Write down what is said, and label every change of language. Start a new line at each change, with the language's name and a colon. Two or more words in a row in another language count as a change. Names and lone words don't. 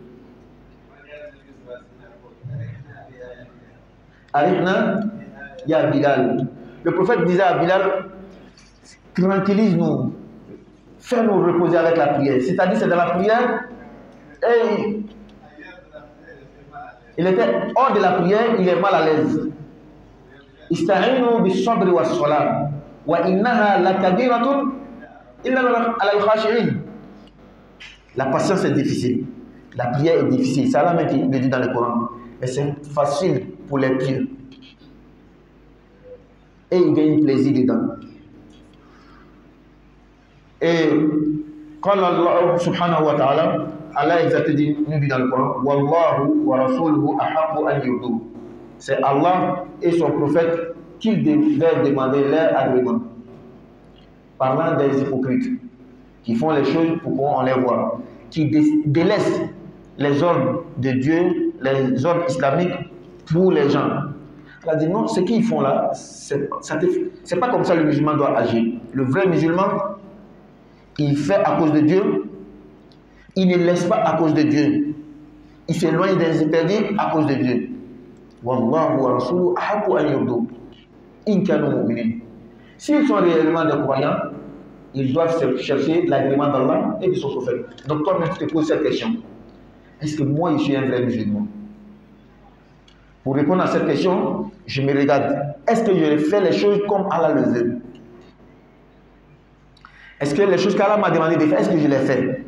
French: Arifna, il y a Bilal. Le prophète disait à Bilal, tranquillise-nous, fais-nous reposer avec la prière. C'est-à-dire, c'est dans la prière Et il était hors de la prière, il est mal à l'aise.
Arabic: استعينوا بالصبر والصلاة وإنها لكبيرة إلا على الخاشعين.
French: La patience est difficile. La prière est difficile. C'est Allah même qui le dit dans le Coran. Mais c'est facile pour les pieux. Et ils gagnent plaisir dedans. Et quand Allah
Arabic: سبحانه وتعالى,
French: Allah exactement dit, nous dit dans le Coran,
Arabic: والله ورسوله أحب أن يرضو.
French: C'est Allah et son prophète qui devaient demander leur agrément. Parlant des hypocrites qui font les choses pour qu'on les voit, qui délaissent les ordres de Dieu, les ordres islamiques pour les gens. Elle a dit non, ce qu'ils font là, c'est pas comme ça le musulman doit agir. Le vrai musulman, il fait à cause de Dieu, il ne laisse pas à cause de Dieu. Il s'éloigne des interdits à cause de Dieu.
Arabic: والله ورسوله أحب أن يرضو إن كانوا مؤمنين.
French: S'ils sont réellement des croyants, ils doivent chercher l'agrément d'Allah et de son prophète. Donc toi-même tu te poses cette question. Est-ce que moi je suis un vrai musulman? Pour répondre à cette question, je me regarde. Est-ce que je fais les choses comme Allah le veut? Est-ce que les choses qu'Allah m'a demandé de faire, est-ce que je les fais?